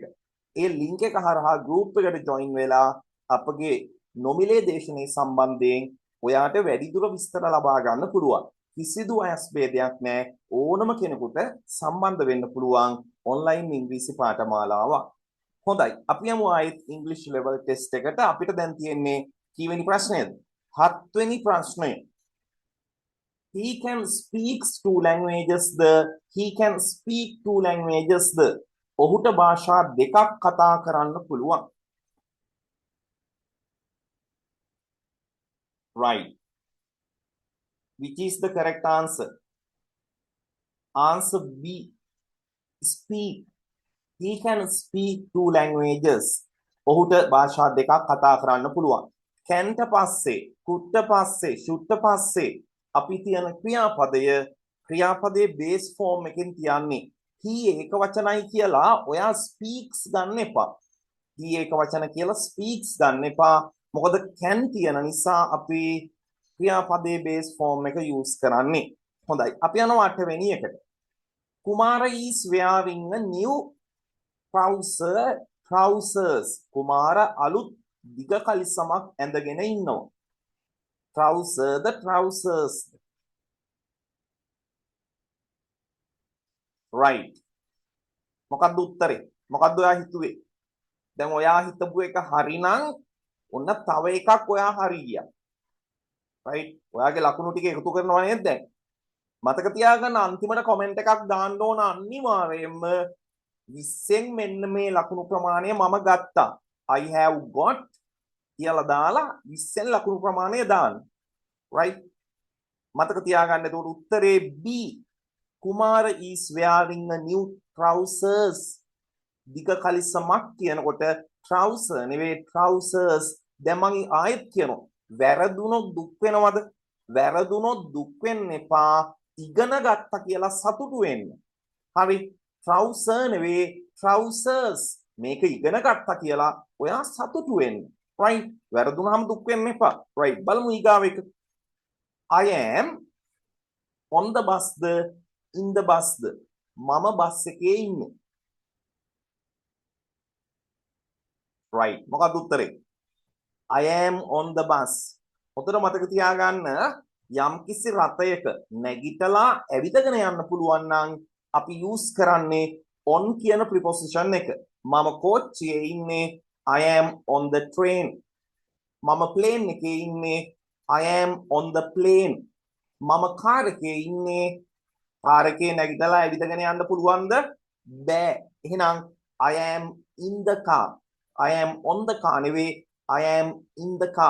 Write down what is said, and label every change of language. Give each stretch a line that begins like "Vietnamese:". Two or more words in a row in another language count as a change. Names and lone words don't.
Sinhala: ඒ link එක හරහා group එකට join වෙලා අපගේ නොමිලේ දේශනේ සම්බන්ධයෙන් ඔයාට වැඩිදුර විස්තර ලබා ගන්න පුළුවන්. කිසිදු වයස් භේදයක් නැහැ. ඕනම කෙනෙකුට සම්බන්ධ වෙන්න පුළුවන් online ඉංග්‍රීසි පාඨමාලාවක්. හොඳයි. අපි යමු ආයෙත්
English: English level test
Sinhala: එකට. අපිට දැන් තියෙන්නේ කීවෙනි ප්‍රශ්නයද? 7 වෙනි ප්‍රශ්නය.
English: He can speak two languages the he can speak two languages the
Sinhala: ඔහුට භාෂා දෙකක් කතා කරන්න පුළුවන්.
English: Right. Which is the correct answer? Answer B. Speak. He can speak two languages.
Sinhala: ඔහුට භාෂා දෙකක් කතා කරන්න පුළුවන්. කැන්ට පස්සේ, කුට්ට පස්සේ, ෂුට්ට පස්සේ අපි තියන ක්‍රියාපදයේ
English: base form
Sinhala: එකෙන් තියන්නේ he ඒක වචනයි කියලා ඔයා speaks ගන්න එපා. he ඒක වචන කියලා speaks ගන්න එපා. මොකද can තියන නිසා අපි ක්‍රියාපදයේ
English: base form
Sinhala: එක use කරන්නේ. හොඳයි. අපි යනවා 8 වෙනි එකට.
English: Kumara is wearing a new trousers.
Sinhala: කුමාර අලුත් දිග කලිසමක් ඇඳගෙන ඉන්නවා.
English: trousers. Right.
Sinhala: මොකක්ද උත්තරේ? මොකක්ද ඔයා හිතුවේ? දැන් ඔයා හිතපු එක හරිනම් ඔන්න තව එකක් ඔයා හරි ගියා. right. ඔයාගේ ලකුණු ටික එකතු කරනවා නේද දැන්? මතක තියාගන්න අන්තිමට කමෙන්ට් එකක් දාන්න ඕන අනිවාර්යයෙන්ම 20න් මෙන්න මේ ලකුණු ප්‍රමාණය මම ගත්තා.
English: I have got
Sinhala: කියලා දාලා 20න් ලකුණු ප්‍රමාණය දාන්න. right. මතක තියාගන්න එතකොට උත්තරේ B.
English: Kumara is wearing a new trousers.
Sinhala: දිග කලිසමක් කියනකොට trouser නෙවෙයි trousers. දැන් මම ආයෙත් කියනවා. වැරදුනොත් දුක් වෙනවද? වැරදුනොත් දුක් වෙන්න එපා. ඉගෙන ගත්තා කියලා සතුටු වෙන්න. හරි. trouser නෙවෙයි trousers. මේක ඉගෙන ගත්තා කියලා ඔයා සතුටු වෙන්න. right. වැරදුනහම දුක් වෙන්න එපා. right. බලමු ඊගාව එක.
English: I am on the bus the in the bus the
Sinhala: මම බස් එකේ ඉන්නේ. right. මොකක්ද උත්තරේ?
English: I am on the bus.
Sinhala: ඔතන මතක තියාගන්න යම්කිසි රථයක නැගිටලා ඇවිදගෙන යන්න පුළුවන් නම් අපි use කරන්නේ on කියන preposition එක. මම කෝච්චියේ ඉන්නේ.
English: I am on the train.
Sinhala: මම plane එකේ ඉන්නේ.
English: I am on the plane.
Sinhala: මම කාර් එකේ ඉන්නේ. කාර් එකේ නැගිටලා ඇවිදගෙන යන්න පුළුවන්ද? බෑ. එහෙනම්
English: I am in the car. I am on the car නෙවෙයි I am in the car.